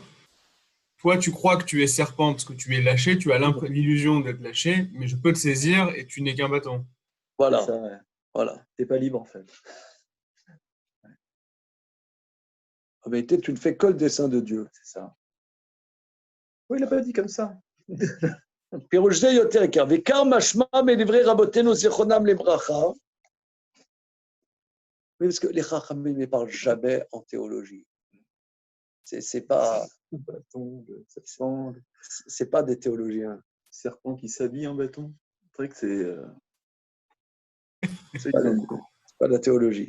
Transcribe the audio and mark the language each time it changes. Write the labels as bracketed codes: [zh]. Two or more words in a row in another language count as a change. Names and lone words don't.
[fr] Toi, tu crois que tu es serpent parce que tu es lâché, tu as l'illusion d'être lâché, mais je peux te saisir et tu n'es qu'un bâton. Voilà. Ça, ouais. Voilà. T'es pas libre, en fait. En vérité, tu ne fais que le dessein de Dieu. C'est ça. Oui, il n'a pas dit comme ça. [he] פירוש יותר עיקר. וכך משמע מדברי רבותינו זכרונם לברכה. [fr] Oui, parce que les Chachamim ne parlent jamais en théologie. C'est pas des théologiens. Serpent qui s'habille en bâton. C'est vrai que c'est pas de la théologie.